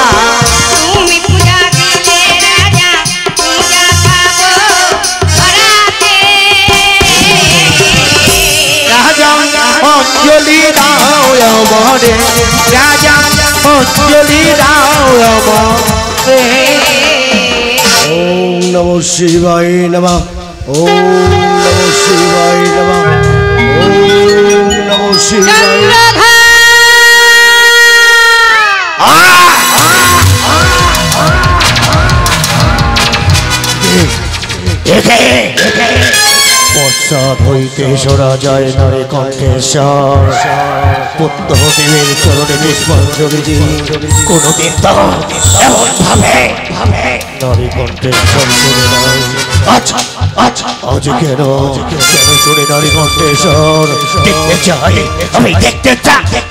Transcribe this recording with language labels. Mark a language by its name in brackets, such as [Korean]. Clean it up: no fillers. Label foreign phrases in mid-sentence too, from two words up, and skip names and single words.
[Bangla] তুমি পূজা দিলে রাজা পূজা পাবো ধরাতে রাজা অঞ্জলি দাও আমারে রাজা অঞ্জলি দাও আমারে [Sanskrit] ओम नमो शिवाय नमः ओम नमो शिवाय नमः ओम नमो [Bangla] চন্দ্রধর পশ্চাৎ হইতে সরা যায় নারে কণ্ঠেশ্বর পুত্রদেবের চরণে পুষ্পাঞ্জলি দিই কোনদিন তো এমন ভাবে নারী কণ্ঠেশ্বর শুনে নাই আজ কেন শুনে নারী কণ্ঠেশ্বর দেখতে চাই আমি দেখতে চাই